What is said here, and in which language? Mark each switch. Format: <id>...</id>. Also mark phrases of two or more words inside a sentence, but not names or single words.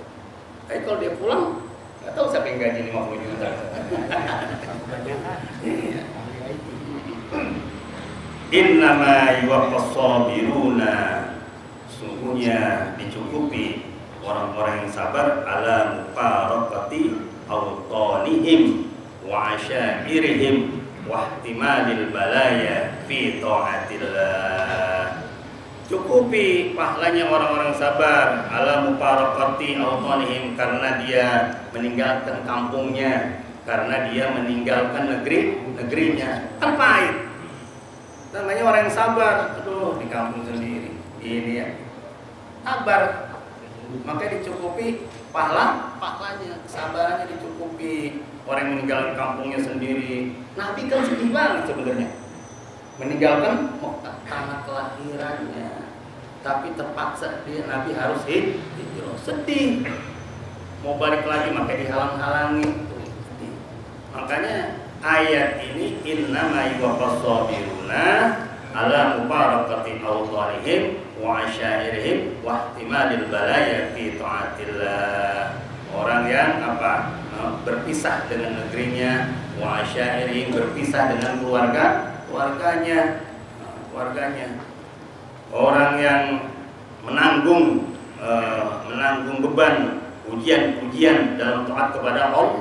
<id>Tapi kalau dia pulang, nggak tahu siapa yang gaji 50 juta.</id> <ar>إنما يوفى الصابرون,</ar> <id>sungguhnya dicukupi orang-orang yang sabar</id> <ar>على مفارقة أوطانهم وعشائرهم واحتمال البلايا في طاعة الله.</ar> <id>Cukupi pahalanya orang-orang sabar</id> <ar>على مفارقة أوطانهم,</ar> <id>karena dia meninggalkan kampungnya, karena dia meninggalkan negerinya. Kan pahit. Namanya orang yang sabar, di kampung sendiri, ini ya, sabar, makanya dicukupi pahalanya, kesabarannya dicukupi. Orang yang meninggalkan kampungnya sendiri, Nabi kan sedih banget sebenarnya. meninggalkan tanah kelahirannya, tapi terpaksa dia Nabi harus hijrah. Sedih, mau balik lagi maka dihalang-halangi. Makanya ayat ini</id> <ar>إنما يوفى الصابرون على مفارقة أوطانهم وعشائرهم واحتمال البلايا في طاعة الله.</ar> <id>Orang yang apa? Berpisah dengan negerinya,</id> <ar>وعشائرهم,</ar> <id>berpisah dengan keluarganya. Orang yang menanggung beban ujian dalam taat kepada Allah.</id>